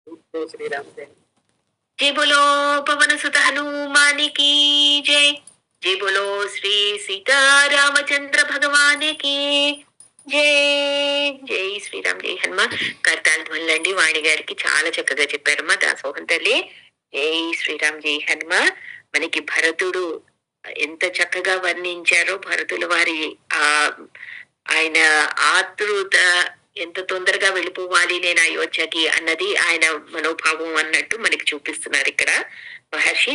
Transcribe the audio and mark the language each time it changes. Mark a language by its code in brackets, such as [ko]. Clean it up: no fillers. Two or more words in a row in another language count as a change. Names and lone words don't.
[hi] जय श्री राम। जय बोलो पवन सुत हनुमान की जय। जय बोलो [te] శ్రీ సీతారామచంద్ర భగవానికి జై. జై శ్రీరామ్. జై హనుమాన్. కర్తాల్ ధ్వనులండి వాణి గారికి చాలా చక్కగా చెప్పారమ్మా దాసోహం తల్లి. జై శ్రీరామ్. జై హనుమాన్. మనకి భరతుడు ఎంత చక్కగా వర్ణించారో భరతుల వారి ఆ ఆయన ఆతృత ఎంత తొందరగా వెళ్ళిపోవాలి నేను అయోధ్యకి అన్నది ఆయన మనోభావం అన్నట్టు మనకి చూపిస్తున్నారు ఇక్కడ మహర్షి.